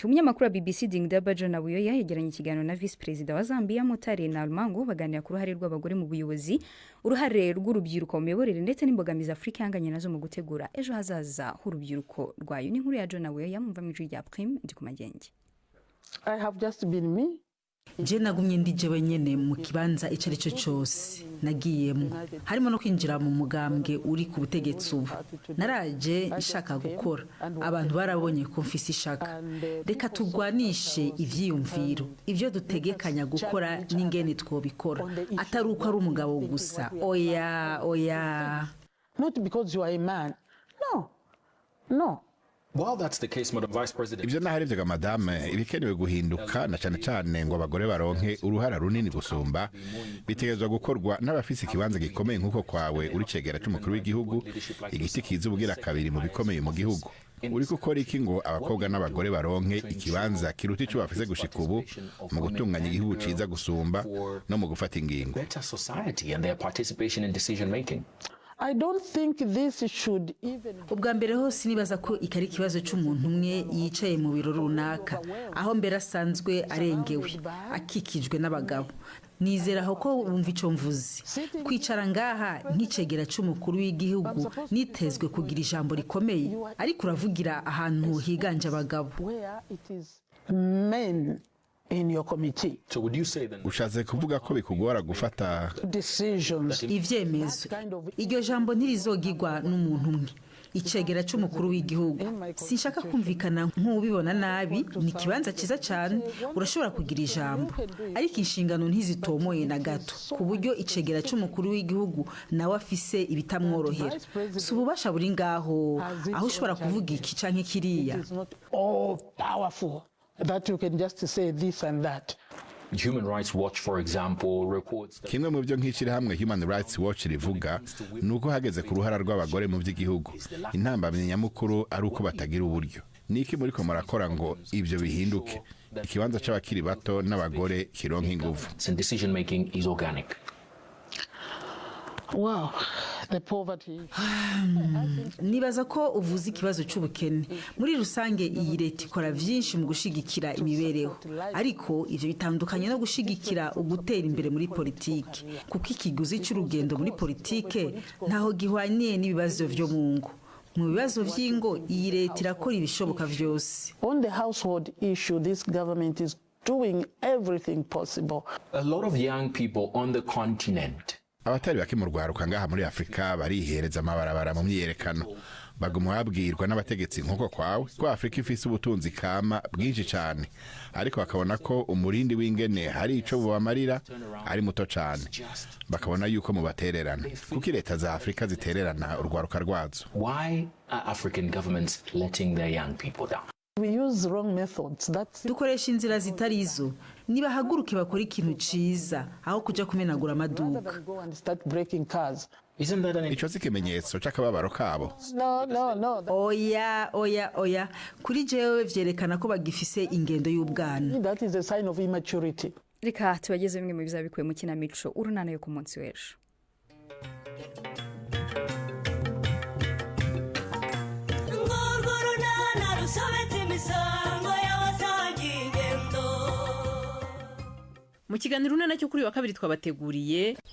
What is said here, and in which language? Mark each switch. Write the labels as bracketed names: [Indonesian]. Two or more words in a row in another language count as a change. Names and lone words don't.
[Rundi] Umunyamakuru wa BBC Dingdaba John Abuyoya yegeranye ikiganiro na Vice Perezida wa Zambia Mutare Nalmango baganira ku ruhare rw'abagore mu buyobozi, uruhare rw'urubyiruko mu miyoborere ndetse n'imbogamizi Afrika ihanganye nazo mu gutegura ejo hazaza h'urubyiruko rwayo. Ni inkuru ya John Abuyoya mumva mu ijwi rya Prime ndi ku Magenge. [English] I have just been me. [Rundi] Je nagumye ndije wenyene mu kibanza icari cyo cyose nagiyemo, harimo no kwinjira mu mugambwe uri ku butegetsi ubu. Naraje ishaka gukora, abantu barabonye ko mfise ishaka. Reka tugwanishe ivyiyumviro, ivyo dutegekanya gukora n'ingene twobikora, atari uko ari umugabo gusa. Oya. [English] Not because you are a man. No. While that's the case, Madam Vice President, [Rundi] ibyo naharivyaga madame, ibikenewe guhinduka na cyane ngo abagore baronke uruhara runini gusumba, bitegerezwa gukorwa n'abafise ikibanza gikomeye nk'uko kwawe uri cegera cy'umukuru w'igihugu, igiti kiza ubugira kabiri mu bikomeye mu gihugu. Uri gukora iki ngo abakobwa n'abagore baronke ikibanza kiruta ico bafise gushika ubu mu gutunganya igihugu ciza gusumba no mu gufata ingingo? [English] I don't think this should even. [Rundi] Ubwa mbere hose nibaza ko ikari ikibazo cy'umuntu umwe yicaye mu biro runaka, aho mbere asanzwe arengewe akikijwe n'abagabo. Nizera ko wumva ico mvuze. Kwicara ngaha nk'icegera cy'umukuru w'igihugu nitezwe kugira ijambo rikomeye, ariko uravugira ahantu higanje abagabo. [English] Men in your committee. So would you say then [Rundi] ushatse kuvuga ko bikugora gufata [English] decisions? [Rundi] Ivyemezo iryo jambo ntirizogirwa n'umuntu umwe, icegera cy'umukuru w'igihugu. Sinshaka kumvikana nk'ubibona nabi, ni kibanza ciza cyane, urashobora kugira ijambo, ariko inshingano ntizitomoye na gato, ku buryo icegera cy'umukuru w'igihugu nawe afise ibitamworohera. Si ububasha buri ngaho aho ushobora kuvuga iki canke kiriya. [English] All powerful that you can just say this and that. Human Rights Watch, for example, reports that [Rundi] kimwe mu byo nk'ikiri hamwe Human Rights Watch rivuga nuko hageze ku ruhara rw'abagore mu by'igihugu, intambamye nyamukuru ari uko batagira uburyo. Niki muri ko murakora ngo ibyo bihinduke, ikibanza c'abakiri bato n'abagore kironka ingufu? [English] Decision making is organic. Wow, the poverty. [Rundi] Nibaza ko uvuze ikibazo cy'ubukene. Muri rusange iyi leta ikora byinshi mu gushigikira imibereho, ariko ivyo bitandukanye no gushigikira ugutera imbere muri politiki, kuko ikiguzi cy'urugendo muri politike ntaho gihwaniye n'ibibazo vyo mu ngo. Mu bibazo vy'ingo iyi leta irakora ibishoboka vyose. [English] On the household issue, this government is doing everything possible. A lot of young people on the continent [Rundi] abatari bake mu rwaruka ngaha muri Afrika barihereza amabarabara mu myiyerekano baguma babwirwa n'abategetsi nk'uko kwawe ko Afrika ifise ubutunzi kama bwinshi cyane ariko bakabona ko umurindi w'ingene hari ico bubamarira ari muto cyane bakabona yuko mu batererana kuko leta za Afrika zitererana urwaruka rwazo. [English] Why are African governments letting their young people down? [Rundi] Dukoresha inzira zitari izo nibahaguruke bakora ikintu ciza aho kuja kumenagura amaduka. Ico zikimenyetso c'akababaro kabo. Oya kuri jewe vyerekana ko bagifise ingendo y'ubwana. Reka tubageze bimwe mu bizabikuye mu kinamico urunana yo ku munsi w'ejo. Mu kiganiro urunana cyo kuri wa kabiri twabateguriye.